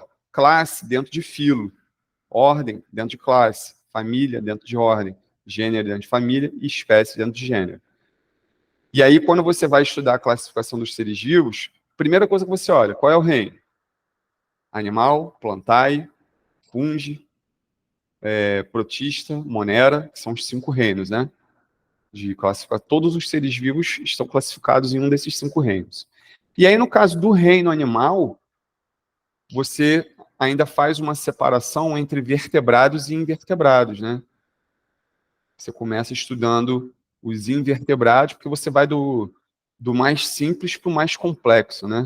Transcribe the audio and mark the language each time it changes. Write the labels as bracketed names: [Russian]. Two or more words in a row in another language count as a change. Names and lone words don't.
[Portuguese] Classe dentro de filo. Ordem dentro de classe. Família dentro de ordem. Gênero dentro de família e espécie dentro de gênero. E aí, quando você vai estudar a classificação dos seres vivos, primeira coisa que você olha, qual é o reino? Animal, plantae, fungi, protista, monera, que são os 5 reinos, né? De classificar. Todos os seres vivos estão classificados em um desses 5 reinos. E aí, no caso do reino animal, você ainda faz uma separação entre vertebrados e invertebrados, né? Você começa estudando os invertebrados, porque você vai do mais simples para o mais complexo, né?